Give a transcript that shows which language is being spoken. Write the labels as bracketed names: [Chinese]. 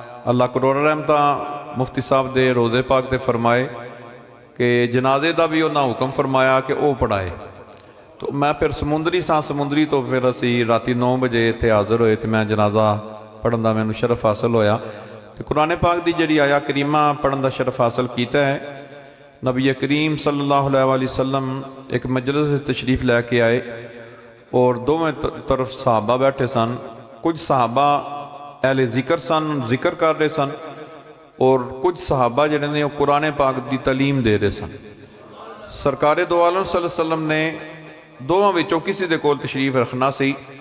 [Punjabi] اللہ کروڑ رحمتہ مفتی صاحب دے روزے پاک تے فرمائے کہ جنازے دا بھی انہاں حکم فرمایا کہ او پڑھائے. تو میں پھر سمندری تو پھر اسی راتی 9 بجے اتنے حاضر ہوئے تو میں جنازہ پڑھن دا مینوں شرف حاصل ہویا. تو قرآن پاک دی جڑی آیا کریمہ پڑھن دا شرف حاصل کیتا ہے. [Urdu] نبی کریم صلی اللہ علیہ وآلہ وسلم ایک مجلس سے تشریف لے کے آئے، اور دونوں طرف صحابہ [Punjabi] بیٹھے سن. کچھ صحابہ اہل ذکر سن، ذکر کر رہے سن، اور کچھ صحابہ جڑے نے وہ قرآن پاک دی تعلیم دے رہے سن. سرکار دو عالم صلی اللہ علیہ وسلم نے دونوں وچوں کسی دے کول تشریف رکھنا سی.